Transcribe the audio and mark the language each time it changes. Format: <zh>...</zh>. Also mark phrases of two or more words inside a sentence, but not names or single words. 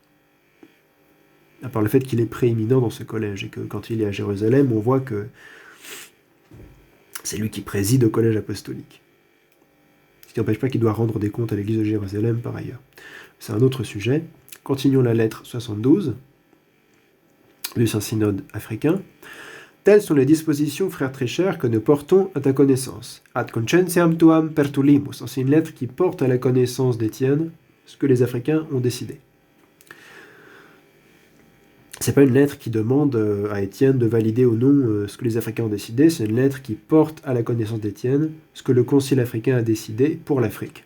<fr>À part le fait qu'il est prééminent dans ce collège, et que quand il est à Jérusalem, on voit que c'est lui qui préside au collège apostolique. Ce qui n'empêche pas qu'il doit rendre des comptes à l'église de Jérusalem par ailleurs. C'est un autre sujet. Continuons la lettre 72 du Saint-Synode africain. Telles sont les dispositions, frères très chers, que nous portons à ta connaissance.</fr> <la>Ad conscientiam tuam pertulimus.</la> <fr>C'est une lettre qui porte à la connaissance d'Étienne ce que les Africains ont décidé. C'est pas une lettre qui demande à Étienne de valider ou non ce que les Africains ont décidé, c'est une lettre qui porte à la connaissance d'Étienne ce que le Concile africain a décidé pour l'Afrique.</fr>